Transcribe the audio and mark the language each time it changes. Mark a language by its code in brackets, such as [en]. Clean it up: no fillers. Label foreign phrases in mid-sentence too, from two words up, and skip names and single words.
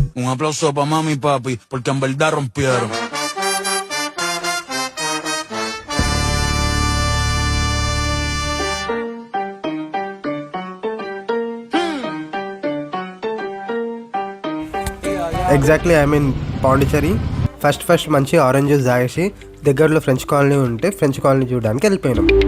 [es] aplauso para mami y papi, porque en verdad rompieron. [en] Exactly I mean Pondicherry. [te] ఫస్ట్ మంచి [en] orange juice [te] తాగేసి దగ్గరలో [en] French colony [te] ఉంటే [en] French colony [te] చూడడానికి వెళ్ళిపోయినాం.